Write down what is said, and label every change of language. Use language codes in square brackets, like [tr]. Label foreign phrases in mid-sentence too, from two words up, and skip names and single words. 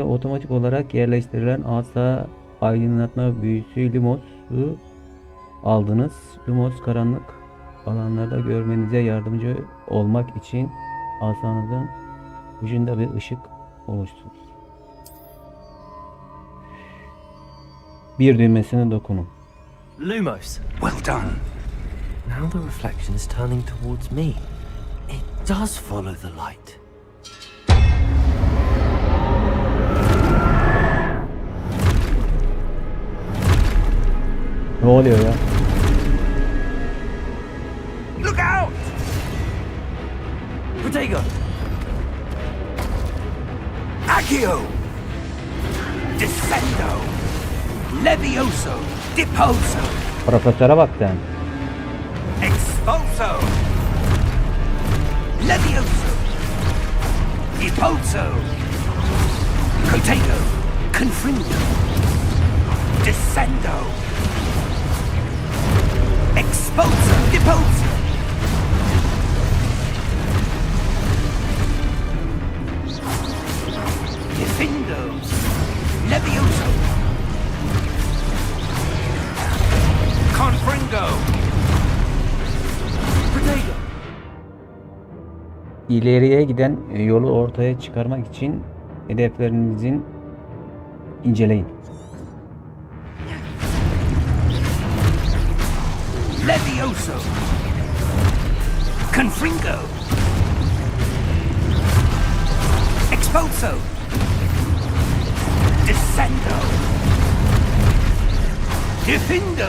[tr] otomatik olarak yerleştirilen asa aydınlatma büyüsü Lumos'u aldınız. Lumos karanlık alanlarda görmenize yardımcı olmak için asanızın ucunda bir ışık oluşturun. Bir düğmesine dokunun. Lumos. [en] Well done. Now the reflection is turning towards me. It does follow the light. [tr] Ne oluyor ya? [en] Look out! Protego! Accio! Descendo. Levioso. Deposo. [tr] Profesöre bak sen. Expulso. Levioso. Deposo. Potato. Confringo. Descendo. Expulso. Deposo. Defindo. Levioso. Confringo. Potato. İleriye giden yolu ortaya çıkarmak için hedeflerinizin inceleyin. Levioso. Confringo. Expulso. Descendo. Defindo.